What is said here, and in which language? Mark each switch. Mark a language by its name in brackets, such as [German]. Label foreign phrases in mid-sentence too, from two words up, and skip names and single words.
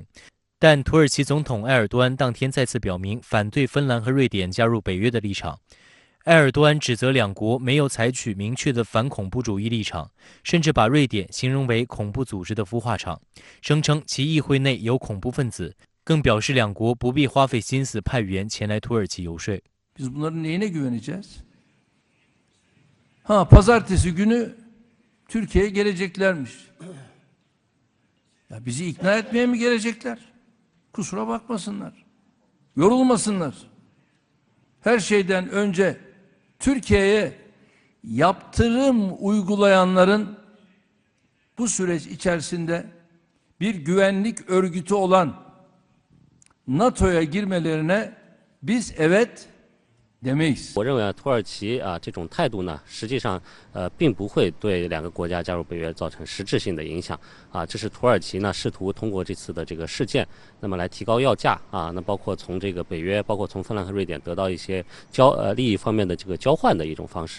[Chinese] 但土耳其总统埃尔多安当天再次表明反对芬兰和瑞典加入北约的立场。埃尔多安指责两国没有采取明确的反恐怖主义立场，甚至把瑞典形容为恐怖组织的孵化场，声称其议会内有恐怖分子，更表示两国不必花费心思派员前来土耳其游说。 [Turkish] Biz bunların neyine güveneceğiz? Pazartesi günü Türkiye'ye geleceklermiş. Ya bizi ikna etmeye mi gelecekler? Kusura bakmasınlar. Yorulmasınlar. Her şeyden önce Türkiye'ye yaptırım uygulayanların bu süreç içerisinde bir güvenlik örgütü olan NATO'ya girmelerine biz evet demeyiz。 [Chinese] 我认为土耳其这种态度呢，实际上并不会对两个国家加入北约造成实质性的影响这是土耳其呢试图通过这次的这个事件，那么来提高要价那包括从这个北约，包括从芬兰和瑞典得到一些利益方面的这个交换的一种方式。